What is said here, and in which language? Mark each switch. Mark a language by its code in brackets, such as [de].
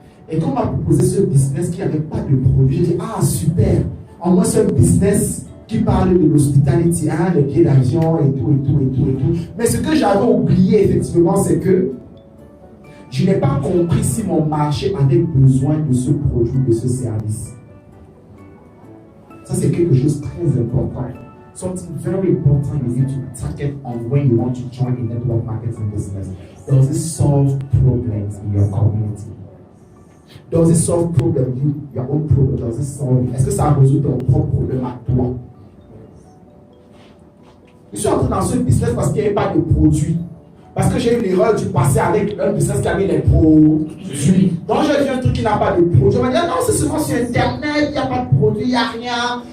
[fr] Et quand on m'a proposé ce business qui n'avait pas de produit, j'ai dit, ah super, en moi c'est un business qui parle de l'hospitality, hein, les billets d'avion et tout, et tout, et tout, et tout. Mais ce que j'avais oublié effectivement, c'est que je n'ai pas compris si mon marché avait besoin de ce produit, de ce service. Ça, c'est quelque chose de très important. [en] Something very important you need to target on when you want to join a network marketing business. Does it solve problems in your community? Does it solve problems, your own problem? Does it solve? [fr] Est-ce que ça résout ton propre problème à toi? Je suis entré dans ce business parce qu'il n'y avait pas de produit. Parce que j'ai eu l'erreur du passé avec un business qui avait des produits. Donc j'ai vu un truc qui n'a pas de produit. On m'a dit, non, c'est souvent sur Internet, il n'y a pas de produit, il n'y a rien.